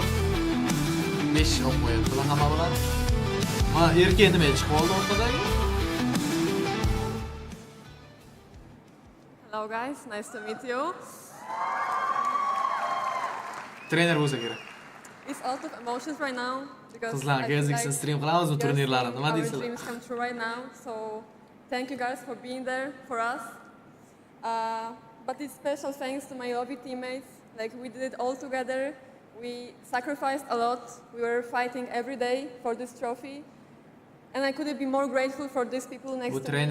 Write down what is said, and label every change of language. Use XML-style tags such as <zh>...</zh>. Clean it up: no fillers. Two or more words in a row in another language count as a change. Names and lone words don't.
<uz>5 olib qo'yadi. Bular hamma bilan. Mana erkak nima chiqib oldi orqadagi?</uz> <en>Hello guys, nice to meet you.</en> <uz>Trener bo'lsa kerak.</uz> <en>It's out of emotions right now because</en> <uz>Qizlar, Gazix'ni stream qilamiz bu turnirlarni. Nima deysizlar?</uz> <en>Our dreams come true right now. So thank you guys for being there for us. But it's special thanks to my lobby teammates. Like we did it all together. We sacrificed a lot. We were fighting every day for this trophy. And I couldn't be more grateful for these people next to me.</en>